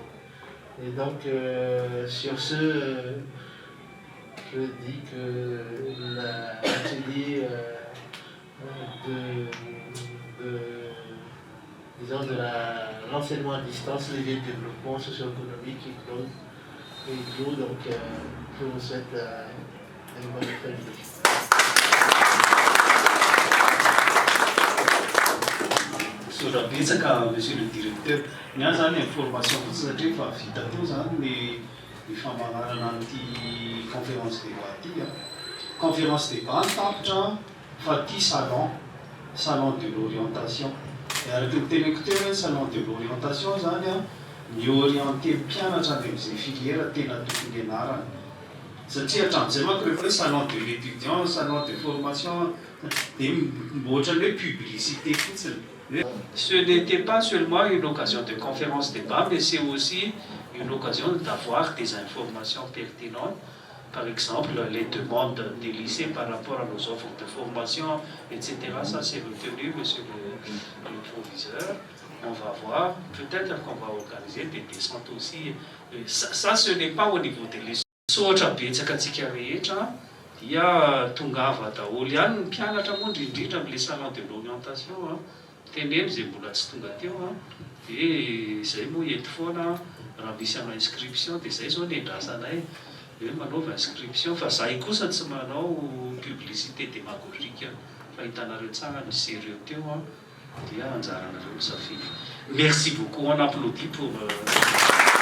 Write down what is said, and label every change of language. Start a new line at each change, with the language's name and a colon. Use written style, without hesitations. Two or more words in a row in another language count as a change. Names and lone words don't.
French: Et donc, sur ce, je dis que l'atelier disons de l'enseignement à distance, les développements socio-économiques et clos, donc je vous souhaite une bonne après-midi.
Malagasy: Sora betsaka,
French: monsieur le directeur,
Malagasy: niany zany information fotsy satria efa vita teo zany ny famaranana an'ity
French: conférence débat
Malagasy: ty.
French: Conférence débat
Malagasy: tapitra fa ty
French: salon de l'orientation.
Malagasy: Et araky ny teneko teo hoe
French: salon de l'orientation
Malagasy: zany ny orienté mpianatra any amin'izay filière tena tokony ianarana. Satria hatramin'izay manko rehefa hoe
French: salon de l'étudiant, salon de formation,
Malagasy: dia ohatrany hoe publicité fotsiny.
French: Ce n'était pas seulement une occasion de conférence débat, mais c'est aussi une occasion d'avoir des informations pertinentes. Par exemple, les demandes des lycées par rapport à nos offres de formation, etc. Ça, c'est retenu, monsieur le proviseur. On va voir. Peut-être qu'on va organiser des descentes aussi. Ça, ce n'est pas au niveau des lycées.
Malagasy: Sotra betsaka antsika rehetra dia tongava daholo ihany ny mpianatra moa indrindra amin'ilay
French: salon de l'orientation.
Malagasy: Teneno zay mbola tsy tonga teo dia izay moa eto foana raha misy ana inscription dia izay zao ny endrasanay hoe manaova inscription fa zahay kosa tsy manao
French: publicité démagogique
Malagasy: fa hitanareo tsara ny sérieux teo dia anjaranareo misafidy.
French: Merci beaucoup, on applaudit pour